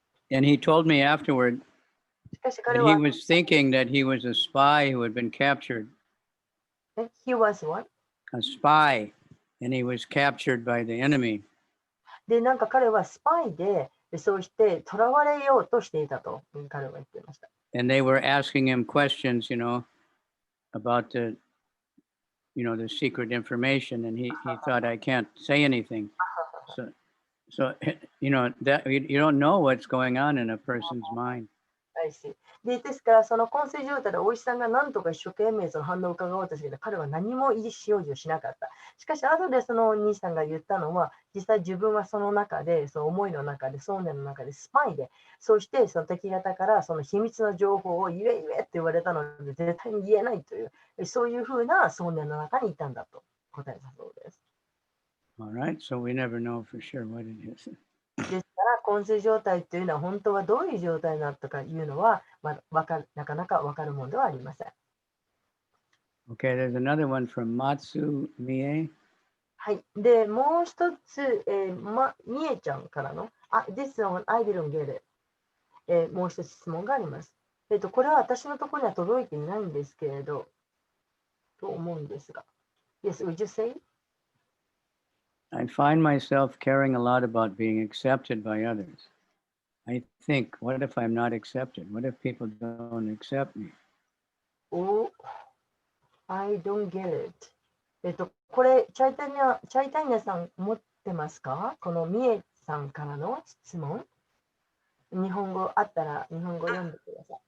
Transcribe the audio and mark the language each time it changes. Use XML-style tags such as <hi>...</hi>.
<en>And he told me afterward that he was thinking that he was a spy who had been captured. He was what? A spy, and he was captured by the enemy.</en> <ja>で、なんか彼はスパイで、そうして囚われようとしていたと彼は言っていました。</ja> <en>And they were asking him questions, about the secret information, and he thought, I can't say anything. So that you don't know what's going on in a person's mind.</en> <ja>ですから、その昏睡状態でお医者さんが何とか一生懸命その反応を伺おうとしていた彼は何も意思表示をしなかった。しかし、後でそのお兄さんが言ったのは、実際自分はその中で、その思いの中で、想念の中でスパイで、そしてその敵方からその秘密の情報を言えって言われたので、絶対に言えないという、そういうふうな想念の中にいたんだと答えたそうです。</ja> <en>All right, so we never know for sure what it is.</en> <ja>ですから、昏睡状態というのは本当はどういう状態なのかいうのは、なかなか分かるものではありません。</ja> <en>Okay, there's another one from Matsu Mie.</en> <ja>はい。で、もう一つ、みえちゃんからの、</ja> <en>this one, I didn't get it。</en> <ja>もう一つ質問があります。これは私のところには届いていないんですけれど、と思うんですが。</ja> <en>Yes, would you say? I find myself caring a lot about being accepted by others. I think, what if I'm not accepted? What if people don't accept me? Oh, I don't get it。</en> <ja>これ、チャイタニアさん持ってますか？このみえさんからの質問。日本語あったら日本語読んでください。</ja>